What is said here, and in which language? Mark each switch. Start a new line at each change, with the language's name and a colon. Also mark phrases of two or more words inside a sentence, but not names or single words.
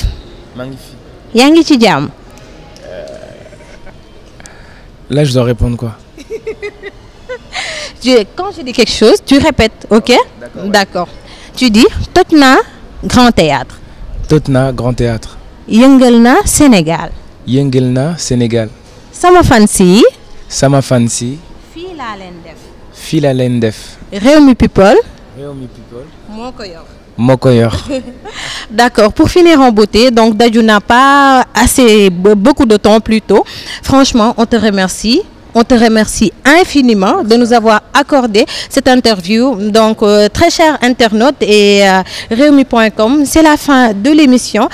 French: Magnifique.
Wolof: Yangi ci jam?
French: Là, je dois répondre quoi? Quand je dis quelque chose, tu répètes, ok? D'accord. Tu dis Totna Grand Théâtre. Totna Grand Théâtre.
Wolof: Yengelna Sénégal. Yengelna Sénégal. Sama fancy. Sama fancy. Fila Lendef. Fila Lendef. Réumi People. Réumi People. Mokoyor. Mokoyor.
French: D'accord, pour finir en beauté, donc Dadju n'a pas beaucoup de temps plus tôt. Franchement, on te remercie. On te remercie infiniment de nous avoir accordé cette interview. Donc, très chers internautes et Réumi.com, c'est la fin de l'émission.